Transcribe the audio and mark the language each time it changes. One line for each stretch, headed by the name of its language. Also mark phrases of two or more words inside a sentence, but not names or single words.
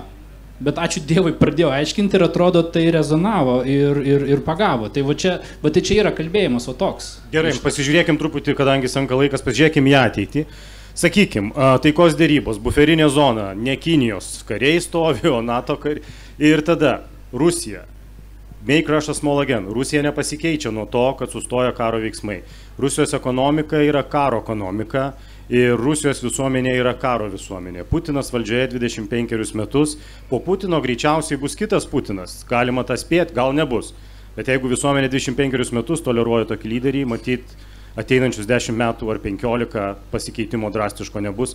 Lithuanian: Bet ačiū Dievui pradėjo aiškinti ir atrodo tai rezonavo ir pagavo. Tai va čia yra kalbėjimas, o toks. Gerai, pasižiūrėkim truputį, kadangi senka laikas, pasižiūrėkim į ateitį. Sakykim, taikos dėrybos, buferinė zona, ne Kinijos kariai stovi, o NATO kariai. Ir tada Rusija.
English: Make Russia small again.
Lithuanian: Rusija nepasikeičia nuo to, kad sustoja karo veiksmai. Rusijos ekonomika yra karo ekonomika ir Rusijos visuomenė yra karo visuomenė. Putinas valdžioje 25 metus, po Putino greičiausiai bus kitas Putinas. Galima tą spėti, gal nebus. Bet jeigu visuomenė 25 metus toleruoja tokį lyderį, matyt, ateinančius 10 metų ar 15 pasikeitimo drastiško nebus.